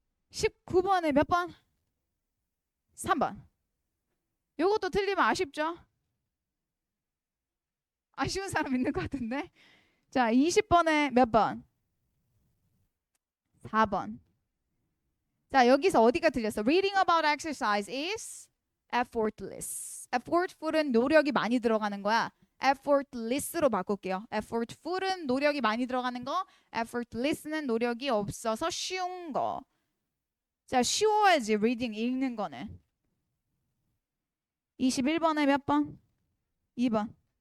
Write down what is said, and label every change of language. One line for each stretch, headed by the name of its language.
Korean: 19번에 몇 번? 3번. 요것도 틀리면 아쉽죠? 아쉬운 사람 있는 것 같은데. 자, 20번에 몇 번? 4번. 자, 여기서 어디가 틀렸어?
English: Reading about exercise is effortless.
Korean: effortful은 노력이 많이 들어가는 거야. effortless로 바꿀게요. effortful은 노력이 많이 들어가는 거, effortless는 노력이 없어서 쉬운 거. 자, 쉬워야지 reading 읽는 거는. 21번에 몇 번? 2번.